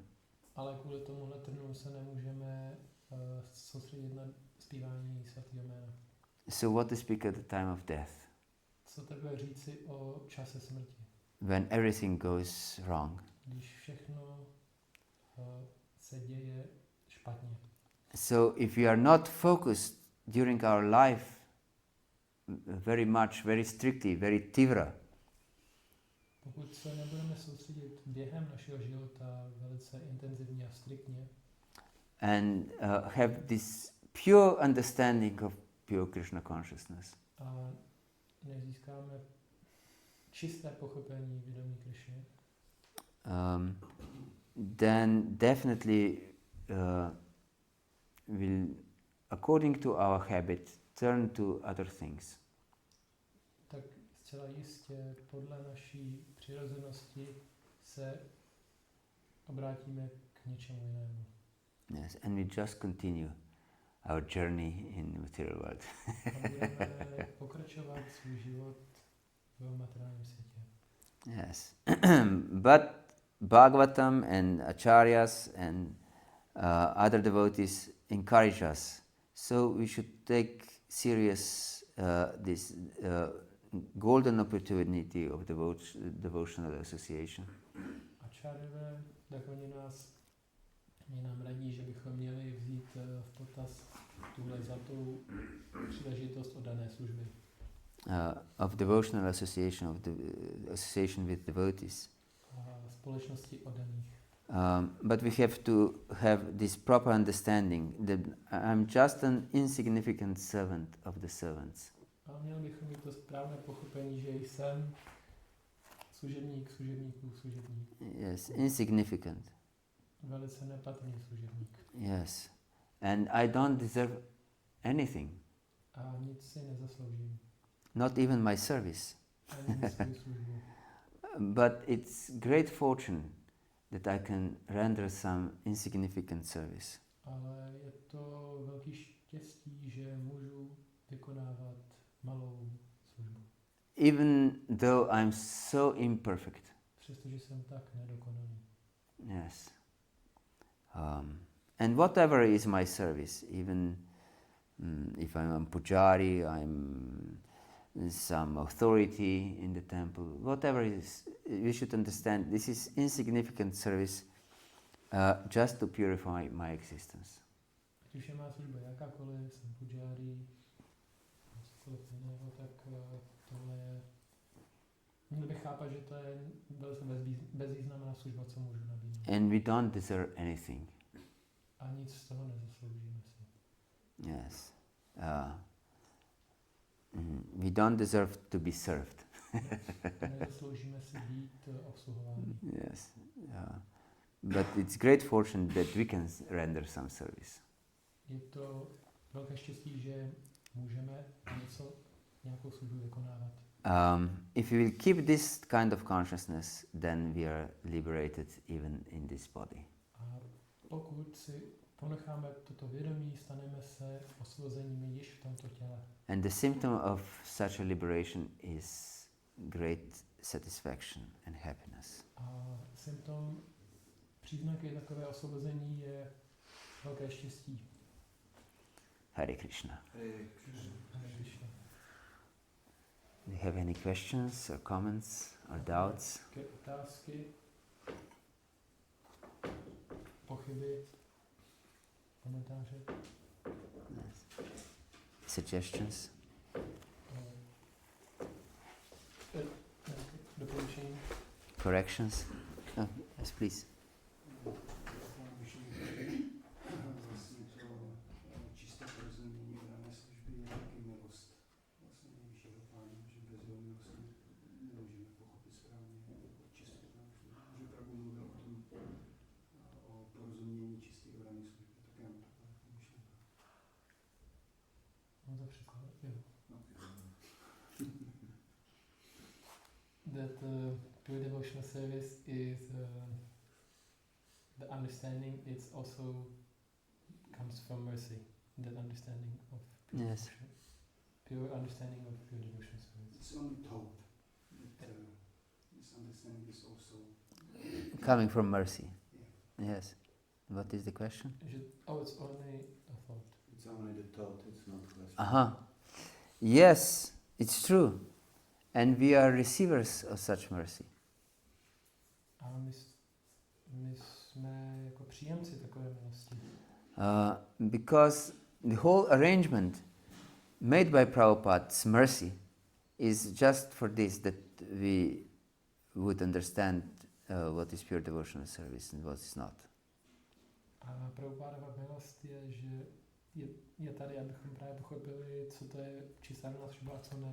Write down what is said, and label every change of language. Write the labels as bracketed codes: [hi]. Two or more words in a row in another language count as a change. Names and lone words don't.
[cs] Ale kvůli tomuhle trnu se nemůžeme soustředit na zpívání svatého jména. [en] So what to speak at the time of death? [cs] Co takhle říci o čase smrti? [en] When everything goes wrong. [cs] Když všechno se děje špatně. [en] So if we are not focused during our life very much, very strictly, very tivra, [cs] Pokud se nebudeme soustředit během našeho života velice intenzivně a striktně [en] and have this pure understanding of pure Krishna consciousness, [cs] a nezískáme čisté pochopení vědomí Krišny, [en] then definitely will, according to our habit, turn to other things. [cs] tak zcela jistě podle naší přirozenosti se obrátíme k něčemu jinému. [en] Yes, and we just continue our journey in the material world. [cs] A budeme pokračovat svůj život v materiálním světě. [en] Yes, but Bhagavatam and acharyas and other devotees encourage us. So we should take serious this golden opportunity of devotional association. [cs] Ačárové, tak oni nám radí, že bychom měli vzít v potaz tuhle zlatou příležitost oddané služby. [en] Of devotional association, association with devotees. [cs] Společnosti oddaných. [en] But we have to have this proper understanding that I'm just an insignificant servant of the servants. [cs] A měli bychom mít to správné pochopení, že jsem služebník. [en] Yes, insignificant. [cs] Velice nepatrný služebník. [en] Yes, and I don't deserve anything. [cs] A nic si nezasloužím. [en] Not even my service. [cs] Ani svou službu. [en] But it's great fortune that I can render some insignificant service. [cs] Ale je to velký štěstí, že můžu vykonávat malou službu. [en] Even though I'm so imperfect. [cs] Přestože jsem tak nedokonalý. [en] Yes. And whatever is my service, even if I'm a pujari, I'm some authority in the temple, whatever it is, we should understand this is insignificant service just to purify my existence. [cs] Ať už je má služba jakákoliv, jsem pujari, cokoliv jiného, tak tohle je... Měl bych chápat, že to je velice bezvýznamná služba, co můžu nabídnout. [en] And we don't deserve anything. [cs] A nic z toho nezasloužíme si. [en] Yes. We don't deserve to be served. [cs] Nezasloužíme si být obsluhováni. [en] Yes. But it's great fortune that we can render some service. [cs] Je to velké štěstí, že můžeme nějakou službu vykonávat. [en] If we will keep this kind of consciousness, then we are liberated even in this body. [cs] A pokud si ponecháme toto vědomí, staneme se osvobozenými již v tomto těle. [en] And the symptom of such a liberation is great satisfaction and happiness. [cs] A symptom, příznaky takové osvobození je velké štěstí. [en] Hare Krishna. Hare Krishna. Hare Krishna. Do you have any questions or comments or doubts? [cs] Otázky, pochyby, komentáře? [en] Yes. Suggestions? [cs] Doporučení? [en] Corrections? Oh, yes, please. [cs] Vlastně to čisté porozumění dané služby je taky milost. Vlastně nejvyššího pána, že bez jeho milosti nemůžeme pochopit správně čistou danou službu. Že Prabhu mluvil o tom, o porozumění čisté dané služby, tak já mám taková myšlenka. No to překlad, jo. [en] That pure devotional service is the understanding. It's also comes from mercy. That understanding of pure Yes. devotion, pure understanding of pure devotional service. It's only taught that this understanding is also Coming from mercy. Yes. What is the question? It's only a thought. It's only the thought, it's not question. Aha. Yes, it's true. And we are receivers of such mercy. [cs] A my jsme jako příjemci takové milosti. [en] Because the whole arrangement made by Prabhupada's mercy is just for this, that we would understand what is pure devotional service and what is not. [cs] A Prabhupádova milost je, že je tady, abychom právě pochopili, co to je čistá daná služba a co ne.